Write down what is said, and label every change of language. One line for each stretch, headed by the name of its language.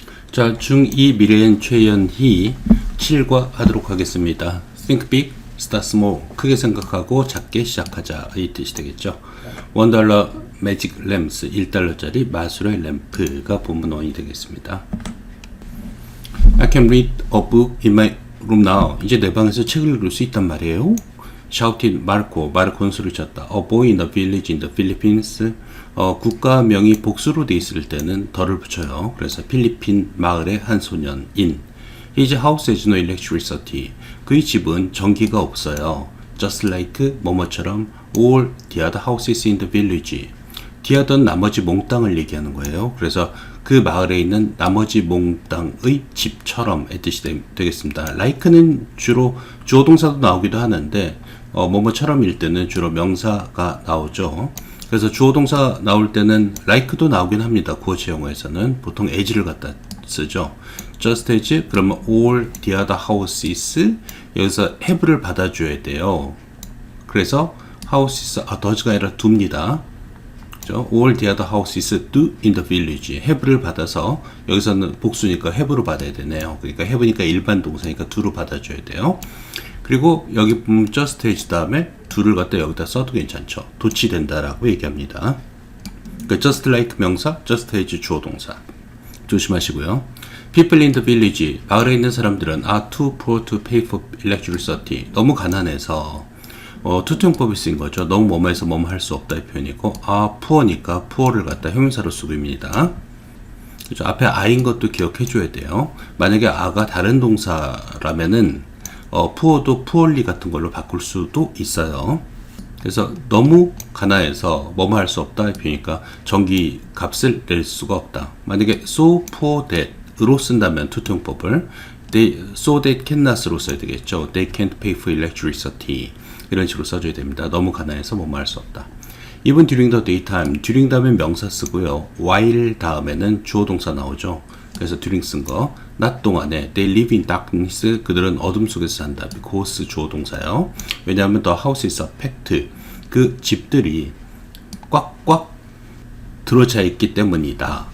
Korean: 자, 중2 미래엔 최연희 7과 하도록 하겠습니다.
English: Think big, start small.
Korean: 크게 생각하고 작게 시작하자. 이 뜻이 되겠죠. $1 매직 램스, $1짜리 마술의 램프가 본문 원이 되겠습니다.
English: I can read a book in my room now.
Korean: 이제 내 방에서 책을 읽을 수 있단 말이에요. Shouted 마르코는 소리쳤다.
English: A boy in the village in the Philippines.
Korean: 국가명이 복수로 돼 있을 때는 덜을 붙여요. 그래서 필리핀 마을의 한 소년인.
English: His house has no electricity.
Korean: 그의 집은 전기가 없어요.
English: Just like
Korean: 뭐뭐처럼
English: all the other houses in the village.
Korean: 뒤하던 나머지 몽땅을 얘기하는 거예요. 그래서 그 마을에 있는 나머지 몽땅의 집처럼의 뜻이 되겠습니다. like는 주로 주어동사도 나오기도 하는데 뭐뭐처럼일 때는 주로 명사가 나오죠. 그래서 주어동사 나올 때는 like도 나오긴 합니다. 구어체 용어에서는 보통 as를 갖다 쓰죠.
English: just as
Korean: 그러면
English: all the other houses
Korean: 여기서 have를 받아줘야 돼요. 그래서 houses does가 아니라 do입니다.
English: all the other houses do in the village.
Korean: have를 받아서 여기서는 복수니까 have로 받아야 되네요. 그러니까 have니까 일반 동사니까 do로 받아줘야 돼요. 그리고 여기 보면 just as 다음에 do를 갖다 여기다 써도 괜찮죠. 도치된다라고 얘기합니다. 그러니까 just like 명사, just as 주어 동사. 조심하시고요.
English: People in the village,
Korean: 마을에 있는 사람들은
English: are too poor to pay for electricity.
Korean: 너무 가난해서 투투용법이 쓰인 거죠. 너무 뭐뭐해서 뭐뭐 할 수 없다 이 표현이고, poor니까 poor를 갖다 형용사로 쓰고입니다. 그렇죠? 앞에 I인 것도 기억해 줘야 돼요. 만약에 A가 다른 동사라면은 poor도 poorly 같은 걸로 바꿀 수도 있어요. 그래서 너무 가난해서 뭐뭐 할 수 없다 이 표현이니까 전기 값을 낼 수가 없다. 만약에 so poor that 으로 쓴다면 투투용법을 so they cannot으로 써야 되겠죠.
English: They can't pay for electricity.
Korean: 이런 식으로 써줘야 됩니다. 너무 가난해서 뭐뭐 할 수 없다.
English: Even during the daytime, during
Korean: 다음에 명사 쓰고요. while 다음에는 주어 동사 나오죠. 그래서 during 쓴 거. 낮 동안에
English: they live in darkness,
Korean: 그들은 어둠 속에서 산다. because 주어 동사요. 왜냐하면
English: the house is packed,
Korean: 그 집들이 꽉꽉 들어차 있기 때문이다.